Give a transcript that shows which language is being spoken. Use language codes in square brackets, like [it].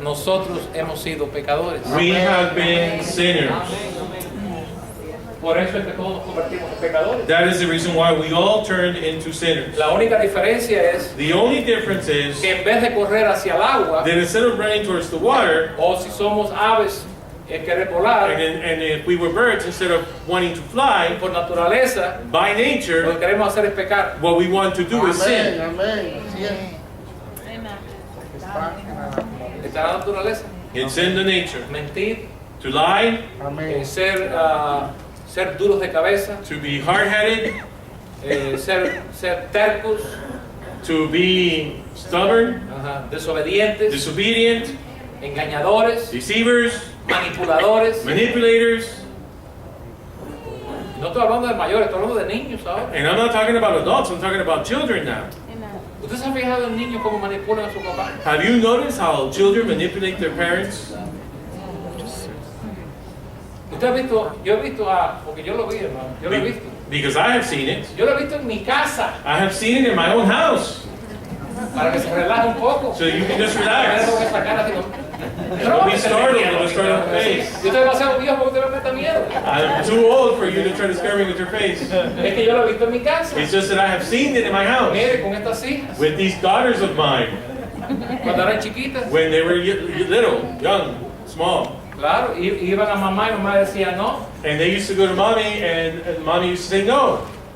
[es] nosotros hemos sido pecadores. [en] we have been sinners. [es] Por eso es que todos nos convertimos en pecadores. [en] That is the reason why we all turned into sinners. [es] La única diferencia es [en] The only difference is [es] que en vez de correr hacia el agua, [en] that instead of running towards the water, [es] o si somos aves querer volar, [en] and if we were birds, instead of wanting to fly, [es] por naturaleza, [en] by [es] lo que [en] nature, [es] queremos hacer es pecar. [en] what we want to do is sin. [es] Amén. Así es. Está en la naturaleza. [en] It's in the nature. [es] Mentir, [en] To lie, [es] Amén. ser duros de cabeza, [en] to be hard-headed, [es] ser tercos, [en] to be stubborn, [es] desobedientes, [en] disobedient, [es] engañadores, [en] deceivers, [es] manipuladores. [en] manipulators. [es] No estoy hablando de mayores, estoy hablando de niños ahora. [en] And I'm not talking about adults, I'm talking about children now. [es] ¿Usted se ha fijado en niños cómo manipulan a su papá? [en] Have you noticed how children manipulate their parents? [es] Usted ha visto, yo he visto porque yo lo vi, hermano, yo lo he visto. [en] Because I have seen it. [es] Yo lo he visto en mi casa, [en] I have seen it in my own house. [es] para que se relaje un poco. [en] So you can just [es] Con [en] relax. [es] esa cara así, [en] Don't be startled with a startled face. [es] Yo estoy demasiado viejo porque usted me meta miedo. [en] I'm too old for you to try to scare me with your face. [es] Es que yo lo he visto en mi casa. [en] It's just that I have seen it in my house. [es] Mire, con estas hijas, [en] With these daughters of mine, [es] cuando eran chiquitas, [en] when they were little, young, small. [es] claro, iban a mamá y mamá decía no. [en] And they used to go to mommy, and mommy used to say no.